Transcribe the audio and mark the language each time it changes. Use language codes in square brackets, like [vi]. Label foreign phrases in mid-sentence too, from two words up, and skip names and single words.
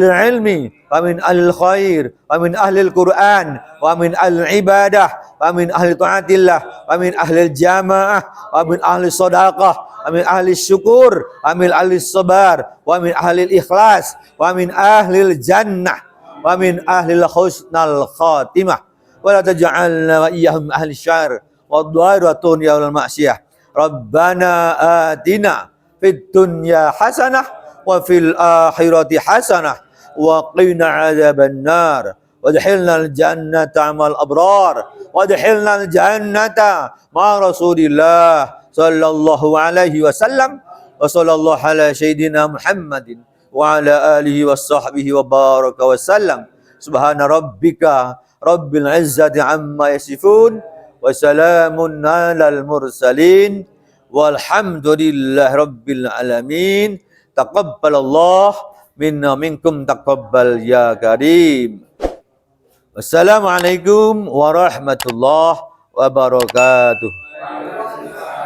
[ar] العلم ومن أهل الخير ومن أهل القرآن ومن أهل العبادة ومن أهل طاعة الله ومن أهل الجماعة ومن أهل الصدقة ومن أهل الشكر ومن أهل الصبر ومن أهل الإخلاص ومن أهل الجنة ومن أهل حسن الخاتمة ولا تجعلنا وإياهم أهل الشر والضرر يوم المعصية. ربنا آتنا في الدنيا حسنة وفي الآخرة حسنة وقنا عذاب النار وأدخلنا الجنة مع الأبرار وأدخلنا الجنة مع رسول الله صلى الله عليه وسلم وصلى الله على سيدنا محمد وعلى آله وصحبه وبارك وسلم. سبحان ربك رب العزة عما يصفون وسلام على المرسلين والحمد لله رب العالمين. تقبل الله منا منكم تقبل يا كريم. والسلام عليكم ورحمة الله وبركاته.